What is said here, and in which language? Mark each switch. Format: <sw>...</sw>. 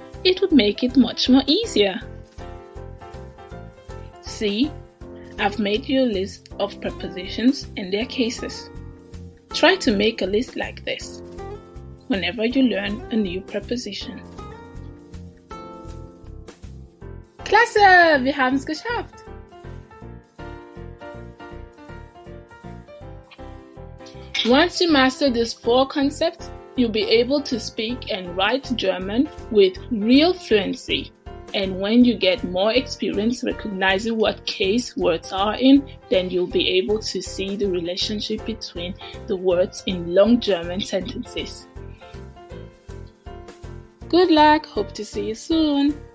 <en>It would make it much more easier. See? I've made you a list of prepositions and their cases. Try to make a list like this whenever you learn a new preposition.</en> <de>Klasse, wir haben es geschafft!</de> <en>Once you master these 4 concepts, you'll be able to speak and write German with real fluency. And when you get more experience recognizing what case words are in, then you'll be able to see the relationship between the words in long German sentences. Good luck, hope to see you soon!</en>